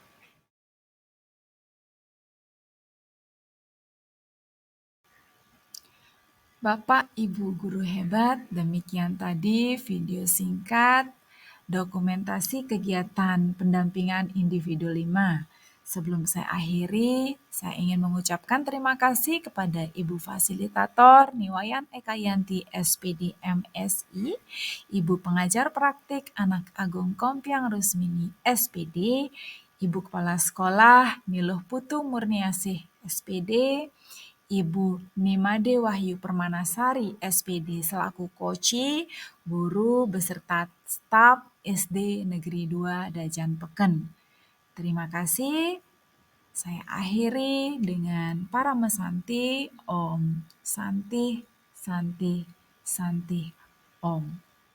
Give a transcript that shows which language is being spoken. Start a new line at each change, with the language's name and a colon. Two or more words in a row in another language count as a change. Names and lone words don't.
Indonesian: Bapak Ibu guru hebat, demikian tadi video singkat dokumentasi kegiatan pendampingan individu 5. Sebelum saya akhiri, saya ingin mengucapkan terima kasih kepada Ibu Fasilitator Niwayan Ekayanti SPD MSI, Ibu Pengajar Praktik Anak Agung Kompiang Rusmini SPD, Ibu Kepala Sekolah Miluh Putu Murniasih SPD, Ibu Nimade Wahyu Permanasari SPD selaku koci, guru beserta staf SD Negeri 2 Dajan Peken. Terima kasih. Saya akhiri dengan para mesanti
Sanskrit: Om Santi Santi Santi Om.